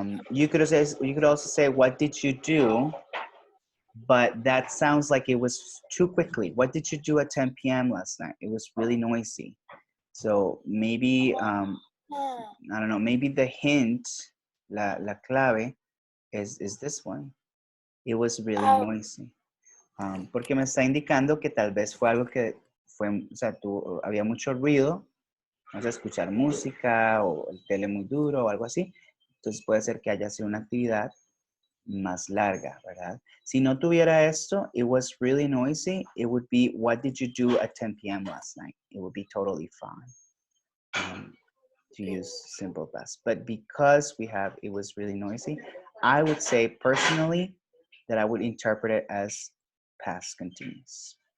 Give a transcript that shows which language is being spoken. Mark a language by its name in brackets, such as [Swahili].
[English] You could also say, what did you do? But that sounds like it was too quickly. What did you do at 10 p.m. last night? It was really noisy. So maybe, I don't know, maybe the hint, la clave, is this one. It was really noisy. [Spanish] Porque me está indicando que tal vez fue algo que fue, o sea, había mucho ruido, vamos a escuchar música o el tele muy duro o algo así. Entonces puede ser que haya sido una actividad más larga, ¿verdad? Si no tuviera esto, [English] it was really noisy, it would be, what did you do at 10 p.m. last night? It would be totally fine to use simple past. But because we have, it was really noisy, I would say personally that I would interpret it as past continuous.